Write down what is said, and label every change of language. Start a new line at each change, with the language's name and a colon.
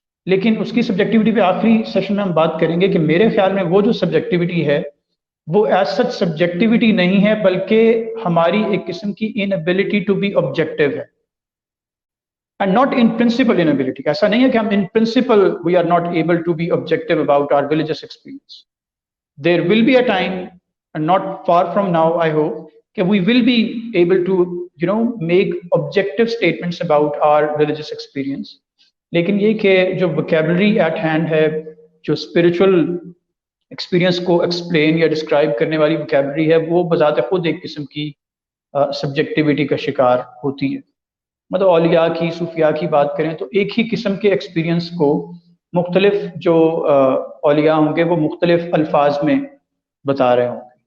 Urdu: لیکن اس کی سبجیکٹیوٹی پہ آخری سیشن میں ہم بات کریں گے کہ میرے خیال میں وہ جو سبجیکٹیوٹی ہے وہ
English: as such
Urdu: سبجیکٹیوٹی نہیں ہے، بلکہ ہماری ایک قسم کی
English: inability to be objective
Urdu: ہے.
English: and not in principle inability,
Urdu: ایسا نہیں ہے کہ ہم
English: In principle we are not able to be objective about our religious experience. There will be a time, and not far from now, I hope, that we will be able to, make objective statements about our religious experience.
Urdu: لیکن یہ کہ جو
English: vocabulary at hand
Urdu: ہے، جو spiritual experience کو explain یا describe کرنے والی vocabulary ہے، وہ بذات خود ایک قسم کی subjectivity کا شکار ہوتی ہے. مطلب اولیاء کی، صوفیاء کی بات کریں تو ایک ہی قسم کے ایکسپیرینس کو مختلف جو اولیاء ہوں گے وہ مختلف الفاظ میں بتا رہے ہوں گے.